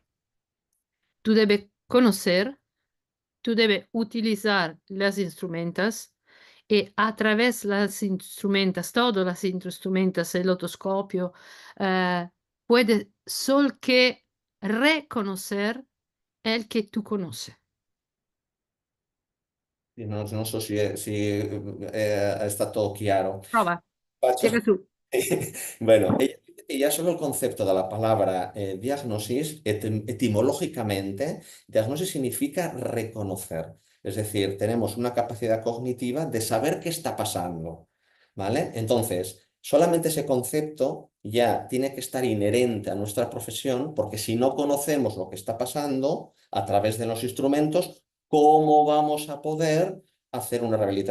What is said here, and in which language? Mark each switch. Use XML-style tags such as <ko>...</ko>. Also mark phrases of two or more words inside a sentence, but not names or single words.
<es>Tú debes conocer, tú debes utilizar las instrumentos y a través de las instrumentos, todos los instrumentos, el otoscopio, puedes solo que reconocer el que tú conoces.</es> <it>Non so se è stato chiaro. Prova, Faccio- spiega tu.</it> <es>Bueno, ya solo el concepto de la palabra diagnosis, etimológicamente, diagnosis significa reconocer. Es decir, tenemos una capacidad cognitiva de saber qué está pasando, ¿vale? Entonces, solamente ese concepto ya tiene que estar inherente a nuestra profesión, porque si no conocemos lo que está pasando a través de los instrumentos, ¿cómo vamos a poder hacer una rehabilitación?</es>